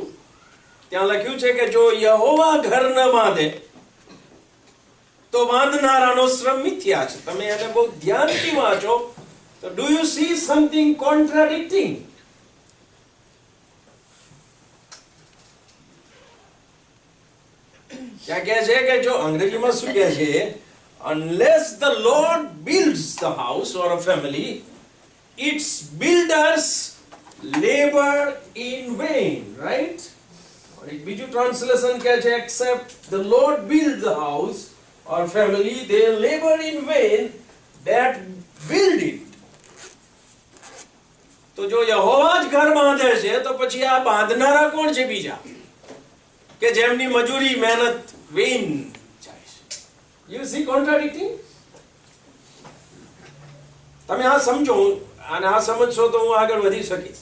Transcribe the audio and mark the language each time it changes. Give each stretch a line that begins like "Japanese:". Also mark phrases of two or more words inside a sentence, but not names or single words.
Gujarati: ત્યાં લખ્યું છે કે જો યહોવા ઘર ન બાંધે તો બાંધનારાનો શ્રમ મિથ્યા છે.
English: તમે એને બહુ ધ્યાનથી વાંચો તો do you see something contradicting?
Gujarati: क्या કહે છે કે જો અંગ્રેજીમાં શું કહે છે,
English: unless the Lord builds the house or a family, its builders labor in vain, right?
Gujarati: એક બીજું ટ્રાન્સલેશન કહે છે,
English: except the Lord build the house or family, they labor in vain that build it.
Gujarati: તો જો યહોવા જ ઘર બાંધે છે તો પછી આ બાંધનારા કોણ છે બીજા કે જેમની મજૂરી મહેનત વેઇન જાય છે?
English: You see contradicting?
Gujarati: તમે આ સમજો અને આ સમજશો તો હું આગળ વધી શકીશ.